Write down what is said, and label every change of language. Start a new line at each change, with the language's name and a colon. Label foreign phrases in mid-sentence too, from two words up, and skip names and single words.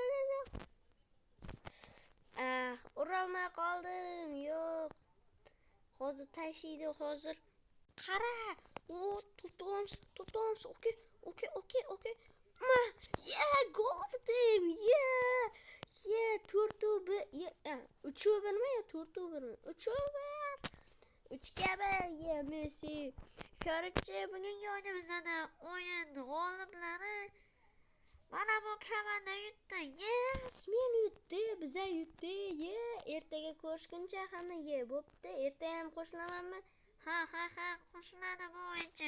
Uzbek: Urolmay qoldim. Yo'q. Hozir tashiydi, hozir. Qara. O, to'pni olamiz. Okey. Gol urdim. Yeah, 4-1. 3-1mi yo 4-1mi? 3-1. 3-1. Yeah, Messi. Короче, bugungi o'yinimizda o'yin g'oliblari mana bu komanda yutdi. Yes, men yutdi, biza yutdi. Ertaga ko'rishguncha hammaga bo'pti. Ertaga ham qo'shilamanmi? Ha, qo'shiladi bu o'yinchi.